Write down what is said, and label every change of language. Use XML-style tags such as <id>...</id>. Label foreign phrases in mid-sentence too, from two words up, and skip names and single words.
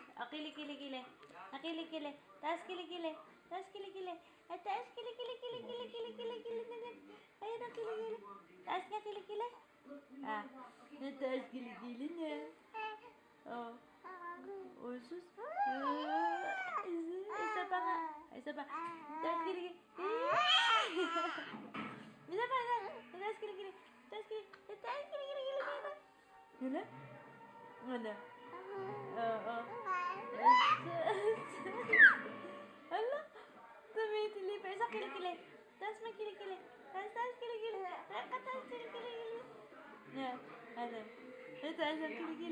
<tl>Kili-kili-kili. Kili-kili. Taas kili-kili. Taas kili-kili. Ay, taas kili-kili-kili-kili-kili-kili. Ayun ang kili-kili. Taas nga kili-kili. Ah, taas kili-kili na. Oh. Oh, sus. Isa pa nga. Isa pa. Taas kili-kili. Isa pa nga. Taas kili-kili. Taas kili-kili. Taas kili-kili. Ano? Ano? Oo. Ala, tumitili pa. Isa kilikili. Taas may kilikili. Taas kilikili. Taas kilikili. Yeah. Ano? Taas ang kilikili.</tl>